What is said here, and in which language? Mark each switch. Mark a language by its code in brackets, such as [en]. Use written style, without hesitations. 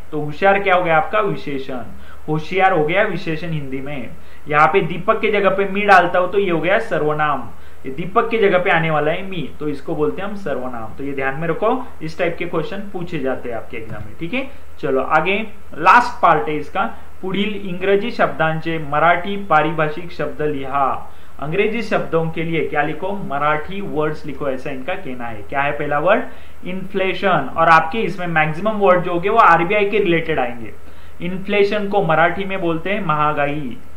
[hi] तो होशियार क्या हो गया आपका? विशेषण। होशियार हो गया विशेषण हिंदी में। यहाँ पे दीपक के जगह पे मी डालता हूं तो ये हो गया सर्वनाम। ये दीपक की जगह पे आने वाला है मी, तो इसको बोलते हैं हम सर्वनाम। तो ये ध्यान में रखो, इस टाइप के क्वेश्चन पूछे जाते हैं आपके एग्जाम में, ठीक है। चलो आगे, लास्ट पार्ट है इसका। [mr] पुढील इंग्रजी शब्दांचे मराठी पारिभाषिक शब्द लिहा। [hi] अंग्रेजी शब्दों के लिए क्या लिखो? मराठी वर्ड्स लिखो, ऐसा इनका कहना है। क्या है पहला वर्ड? इन्फ्लेशन। और आपके इसमें मैक्सिमम वर्ड जो होंगे वो आरबीआई के रिलेटेड आएंगे। इन्फ्लेशन को मराठी में बोलते हैं महंगाई।